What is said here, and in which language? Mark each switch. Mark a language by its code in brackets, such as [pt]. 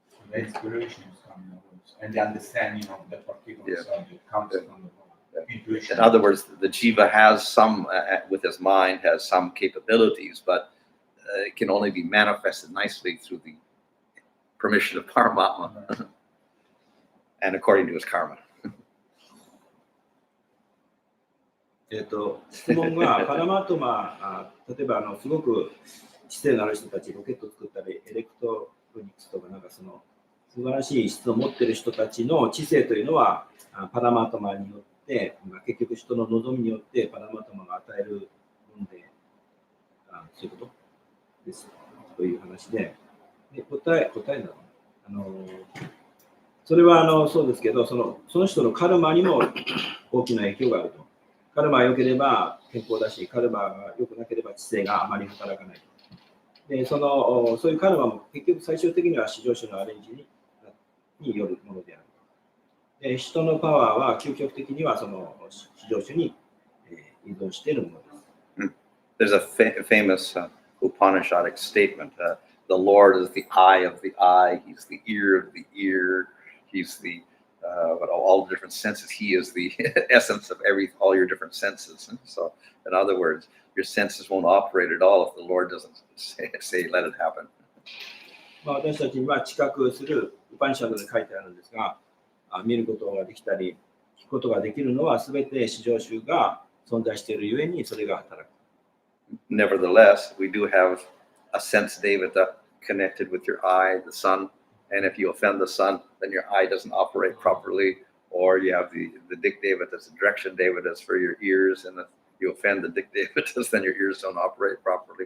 [en] The inspiration is coming out, and the understanding of the particular subject comes from the intuition. In other words, the jiva has some, with his mind, has some capabilities, but it can only be manifested nicely through the permission of Paramatma and according to his karma. [ja] 質問は、パラマートマ、例えばすごく知性のある人たち、ロケットを作ったり、エレクトロニクスとか、なんかその素晴らしい質を持っている人たちの知性というのは、パラマートマによって、結局人の望みによってパラマートマが与えるもので、そういうことです。という話で、答えなの。それはそうですけど、その人のカルマにも大きな影響があると。カルマが良ければ健康だし、カルマが良くなければ知性があまり働かない。で、そういうカルマも結局最終的には至上主のアレンジによるものである。で、人のパワーは究極的にはその至上主に依存しているものです。 [en] There's a famous Upanishadic statement. The Lord is the eye of the eye. He's the ear of the ear. He's the all the different senses. He is the essence of all your different senses. So, in other words, your senses won't operate at all if the Lord doesn't say let it happen. [ja] 私たちには知覚するウパニシャドで書いてあるんですが、見ることができたり、聞くことができるのはすべて至上主が存在しているゆえにそれが働く。 [en] Nevertheless, we do have a sense devata connected with your eye, the sun. And if you offend the sun, then your eye doesn't operate properly. Or you have the dik devatas, the direction devatas for your ears. And if you offend the dik devatas, then your ears don't operate properly.